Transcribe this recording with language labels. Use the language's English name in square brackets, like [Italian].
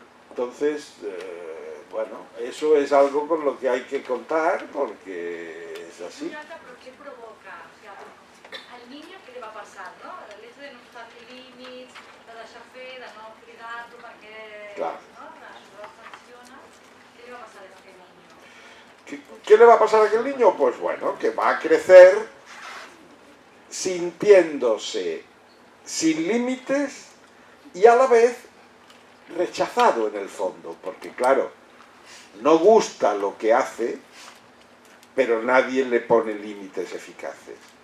[Spanish] Entonces, bueno, eso es algo con lo que hay que contar, porque es así. Muy alta, pero ¿qué provoca? O sea, al niño, ¿qué le va a pasar, no? El hecho de no estar límites, [Catalan] de deixar fer, de no cridar-lo perquè [Spanish] Claro. ¿no? [Catalan] Això funciona, [Spanish] ¿qué le va a pasar a aquel niño? ¿Qué le va a pasar a aquel niño? Pues bueno, que va a crecer sintiéndose sin límites y a la vez rechazado en el fondo, porque claro, no gusta lo que hace, pero nadie le pone límites eficaces.